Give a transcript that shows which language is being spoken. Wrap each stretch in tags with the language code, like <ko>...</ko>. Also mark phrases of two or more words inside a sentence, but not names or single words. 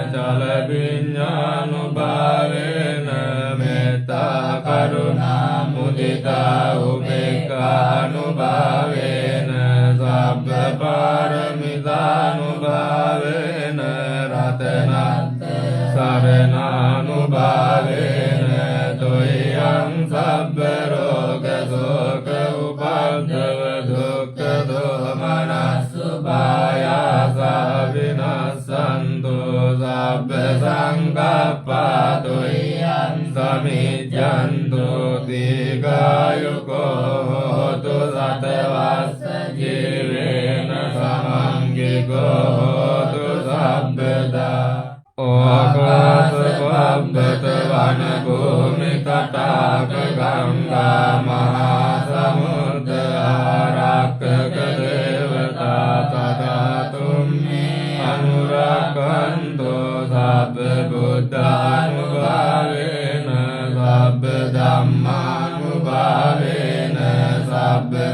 <pi>Calaviññanubhavena Metta Karuna මුදිතා උපේක්ඛානුභාවේන සබ්බ පාරමිතානුභාවේන රතනත් සරණානුභාවේන තුයං සබ්බ රෝග ශෝක උපද්දව දුක්ඛ දෝමනස්සුභායාසා විනස්සන්තු සබ්බ සංකප්පා තුයං සමිජ්ජන්තු දීඝායුකෝ හෝතු සතවස්ස ජීවේන සමංගිකෝ හෝතු සබ්බදා ඕකාස පබ්බත වන භූමි තටාක ගංගා මහා සමුද්‍ර ආරක්කක දේවතා තථාතුම්හි අනුරක්ඛන්තෝ සබ්බ බුද්ධානුභාවේන සබ්බ ධම්මානුභාවේන සබ්බ</pi>